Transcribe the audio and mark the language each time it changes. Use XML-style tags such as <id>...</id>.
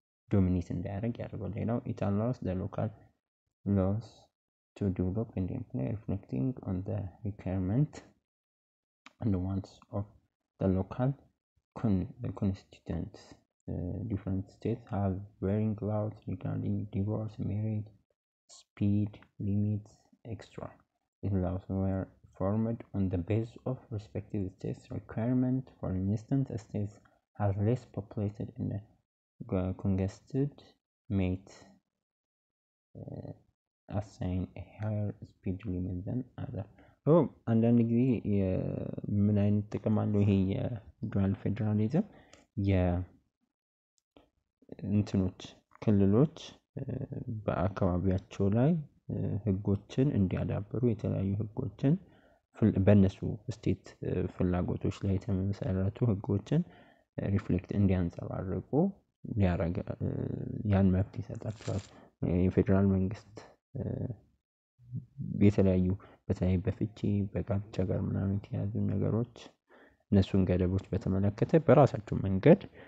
<am>ዶሚኔት እንዳያደርግ ያደርጋል። ሌላው</am> <en>it allows the local laws to develop and implement reflecting on the requirement and the wants of the local constituents. Different states have varying laws regarding divorce, marriage, speed limits, etc. These laws were formed on the basis of respective states' requirement. For instance, a state has less populated and congested might assign a higher speed limit than other.</en> <am>አንዳንድ ጊዜ ምን አይነት ጥቅም አለው ይሄ የዱዋል ፌዴራሊዝም? የእንትኖች ክልሎች በአካባቢያቸው ላይ ህጎችን እንዲያዳብሩ የተለያዩ ህጎችን በእነሱ ስቴት ፍላጎቶች ላይ የተመሰረቱ ህጎችን ሪፍሌክት እንዲያንጸባርቁ ሊያረግ ያን መብት ይሰጣቸዋል። የፌዴራል መንግስት የተለያዩ በተለይ በፍቺ በጋብቻ ጋር ምናምን የተያዙ ነገሮች እነሱን ገደቦች በተመለከተ በራሳቸው መንገድ</am>